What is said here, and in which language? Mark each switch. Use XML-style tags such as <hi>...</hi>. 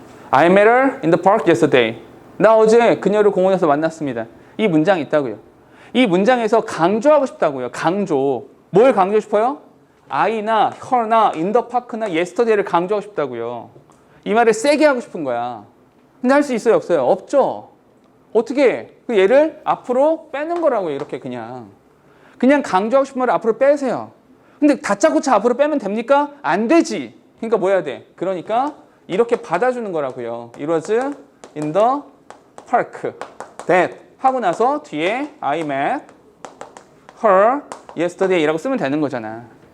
<en>I met her in the park yesterday.</en> <ko>나 어제 그녀를 공원에서 만났습니다. 이 문장이 있다고요. 이 문장에서 강조하고 싶다고요. 강조. 뭘 강조하고 싶어요? I나 her나 in the park나 yesterday를 강조하고 싶다고요. 이 말을 세게 하고 싶은 거야. 근데 할 수 있어요? 없어요? 없죠. 어떻게? 얘를 앞으로 빼는 거라고요. 이렇게 그냥 강조하고 싶은 말을 앞으로 빼세요. 근데 다짜고짜 앞으로 빼면 됩니까? 안 되지. 그러니까 뭐 해야 돼? 그러니까 이렇게 받아주는 거라고요.</ko> <en>It was in the park that</en> <ko>하고 나서 뒤에</ko> <en>I met her yesterday</en> <ko>이라고 쓰면 되는 거잖아.</ko>